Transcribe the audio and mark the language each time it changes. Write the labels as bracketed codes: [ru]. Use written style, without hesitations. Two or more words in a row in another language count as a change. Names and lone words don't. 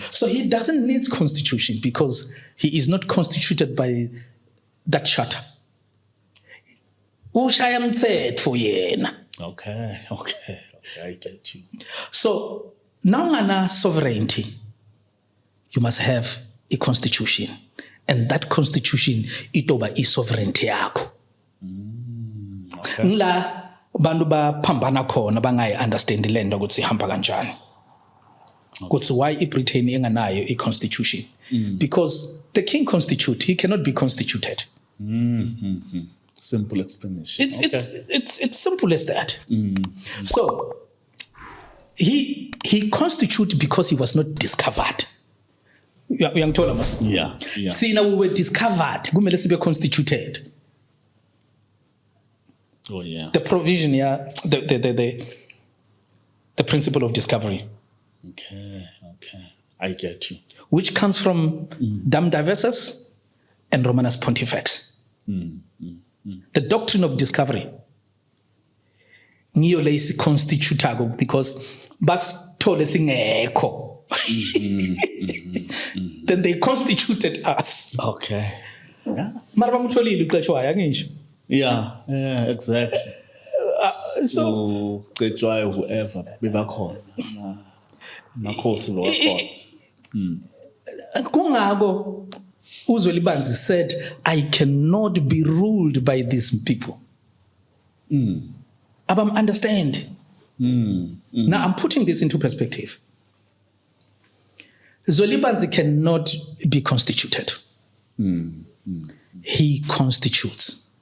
[en] So he doesn't need constitution because he is not constituted by that charter. Okay, I get you. So now sovereignty, you must have a constitution, and that constitution itoba is sovereignty yakho. [zu] Ngla bantu ba phambana khona bangayi understand ilento ukuthi ihamba kanjani. [en] That's why Britain inganayo a constitution. Because the king constitute, he cannot be constituted. Simple explanation. It's simple as that. So he constituted because he was not discovered. Yeah. See, now we were discovered. [zu] Kumele sibe constituted. [en] Oh yeah. The provision, the principle of discovery. Okay. I get you. Which comes from Dam Diversus and Romanus Pontifex. The doctrine of discovery. [zu] Ngiyo le constitutago because basithole singekho. [en] Then they constituted us. Okay. Yeah. [zu] Mara bamtholile uxetshwayo angisho. [en] Yeah, exactly. So try whoever bebakhona. [zu] Makhosi lo wakhona. [en] Kungako uZwelibanzi said, I cannot be ruled by these people. [zu] Abam understand. [en] Now I'm putting this into perspective. Zwelibanzi cannot be constituted. He constitutes.